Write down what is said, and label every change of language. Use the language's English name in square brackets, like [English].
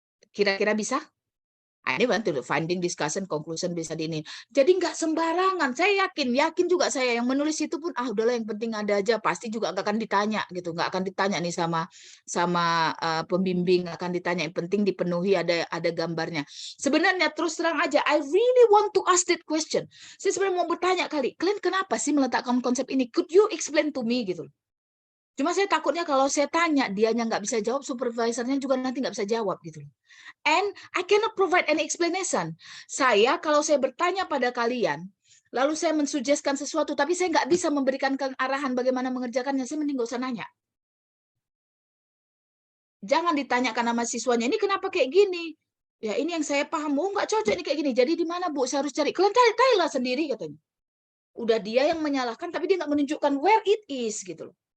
[Indonesian] Kira-kira bisa? Ini bantu finding, discussion, conclusion bisa di ini. Jadi nggak sembarangan. Saya yakin juga saya yang menulis itu pun udahlah yang penting ada aja. Pasti juga nggak akan ditanya gitu, nggak akan ditanya nih sama pembimbing, akan ditanya. Yang penting dipenuhi ada gambarnya. [English] Sebenarnya terus terang aja, I really want to ask that question. [Indonesian] Saya sebenarnya mau bertanya kalian kenapa sih meletakkan konsep ini? Could you explain to me gitu? Cuma saya takutnya kalau saya tanya, dianya nggak bisa jawab, supervisornya juga nanti nggak bisa jawab gitu. [English] And I cannot provide any explanation. [Indonesian] Kalau saya bertanya pada kalian, lalu saya mensuggestkan sesuatu, tapi saya nggak bisa memberikan arahan bagaimana mengerjakannya, saya mending nggak usah nanya. Jangan ditanyakan sama siswanya, ini kenapa kayak gini? Ya ini yang saya paham, nggak cocok ini kayak gini. Jadi di mana Bu, saya harus cari. Kalian carilah sendiri katanya. Udah dia yang menyalahkan, tapi dia nggak menunjukkan where it is gitu loh.